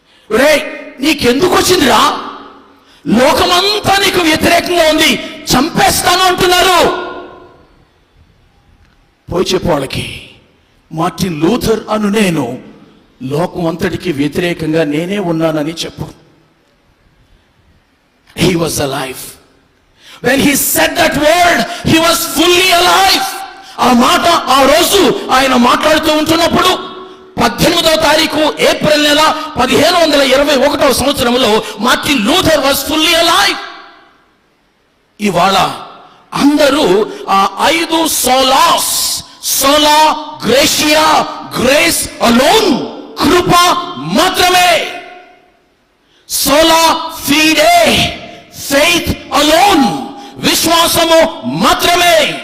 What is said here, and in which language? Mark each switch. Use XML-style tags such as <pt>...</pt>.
<te>రే, నీకెందుకు వచ్చిందిరా? లోకమంతా నీకు వ్యతిరేకంగా ఉంది, చంపేస్తాను అంటున్నారు. పోయి చెప్పు వాళ్ళకి, మార్టిన్ లూథర్ అను నేను లోకం అంతటికి వ్యతిరేకంగా నేనే ఉన్నానని చెప్పు.</te> <en>He was alive. When he said that word, he was fully alive.</en> <te>ఆ మాట ఆ రోజు ఆయన మాట్లాడుతూ ఉంటున్నప్పుడు 18వ తారీఖు ఏప్రిల్ నెల 1521వ సంవత్సరంలో Martin Luther</te> <en>Was fully alive.</en> <te>ఇవాళ అందరూ ఆ 5 సోలాస్, సోలా గ్రేషియా,</te> <en>grace alone,</en> <te>కృప మాత్రమే, సోలా ఫీడే,</te> <en>faith alone,</en> <te>విశ్వాసము మాత్రమే,</te>